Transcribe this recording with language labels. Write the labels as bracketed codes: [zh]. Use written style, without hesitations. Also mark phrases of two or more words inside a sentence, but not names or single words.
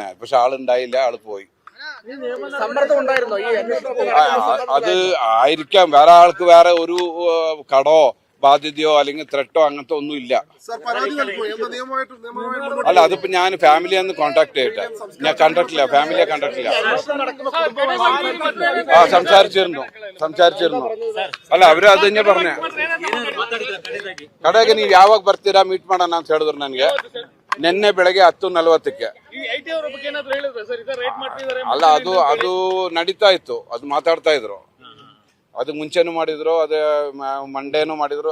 [ml] പക്ഷെ ആളുണ്ടായില്ല, ആള് പോയി. അത് ആയിരിക്കാം. വേറെ ആൾക്ക് വേറെ ഒരു കടോ ബാധ്യതയോ അല്ലെങ്കിൽ ത്രെട്ടോ അങ്ങനത്തെ ഒന്നും ഇല്ല. അല്ല, അതിപ്പോ ഞാൻ ഫാമിലിയെന്ന് കോണ്ടാക്ട് ചെയ്യട്ടെ. ഞാൻ കണ്ടിട്ടില്ല, ഫാമിലിയെ കണ്ടിട്ടില്ല. സംസാരിച്ചിരുന്നു. [kn] ಅಲ್ಲ, ಅವರೇ ಅದನ್ನೇ പറഞ്ഞ ಕಡೆಗೆ ನೀವು ಯಾವಾಗ ಬರ್ತೀರಾ ಮೀಟ್ ಮಾಡೋಣ ಅಂತ ಹೇಳಿದ್ರು ನನಗೆ. ನಿನ್ನೆ ಬೆಳಗ್ಗೆ 10:40ಕ್ಕೆ. ಅಲ್ಲ, ಅದು ನಡೀತಾ ಇತ್ತು, ಅದು ಮಾತಾಡ್ತಾ ಇದ್ರು. ಅದು ಮುಂಚೆನೂ ಮಾಡಿದ್ರು, ಅದೇ ಮಂಡೇನು ಮಾಡಿದ್ರು.